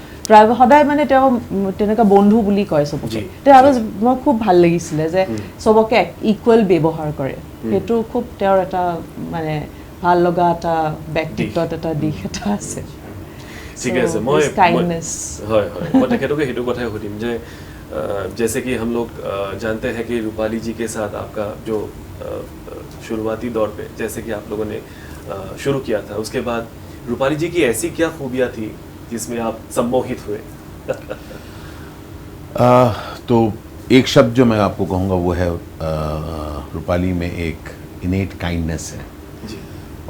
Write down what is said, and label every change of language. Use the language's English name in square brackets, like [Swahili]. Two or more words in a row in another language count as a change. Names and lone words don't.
[Assamese] ড্ৰাইভাৰ সদায় মানে তেওঁ তেনেকুৱা বন্ধু বুলি কয় চবকে। মই খুব ভাল লাগিছিলে যে চবকে ইকুৱেল ব্যৱহাৰ কৰে, সেইটো খুব তেওঁৰ এটা মানে ভাল লগা এটা ব্যক্তিত্বত এটা দিশ এটা আছে। ঠিক আছে, মই তেখেতকে সেইটো কথাই সুধিম যে [Hindi] जैसे कि हम लोग जानते हैं कि रूपाली जी के साथ आपका जो शुरुआती दौर पे जैसे कि आप लोगों ने शुरू किया था, उसके बाद रूपाली जी की ऐसी क्या खूबियाँ थी जिसमें आप सम्मोहित हुए? तो एक शब्द जो मैं आपको कहूँगा वो है रूपाली में एक [English] innate kindness [Hindi] है।